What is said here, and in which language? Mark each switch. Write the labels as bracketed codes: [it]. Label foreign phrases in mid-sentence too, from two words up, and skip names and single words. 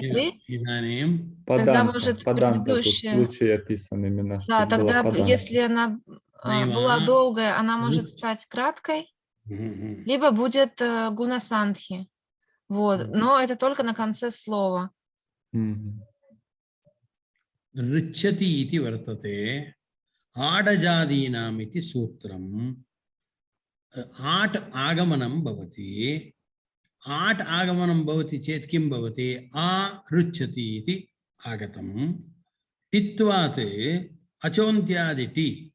[ru] идет ры. Тогда может Паданта тут предыдущая... случай описан именно, что Да, тогда было если она была долгая, она может стать краткой. Либо будет гунасандхи. Вот. Но это только на конце слова. [sa] ऋच्छति इति वर्तते आडजादीनाम् इति सूत्रम् आट् आगमनं भवति आट् आगमनं भवति चेत् किं भवति आ रुच्यति इति आगतं टित्वात् अचोन्त्यादि टि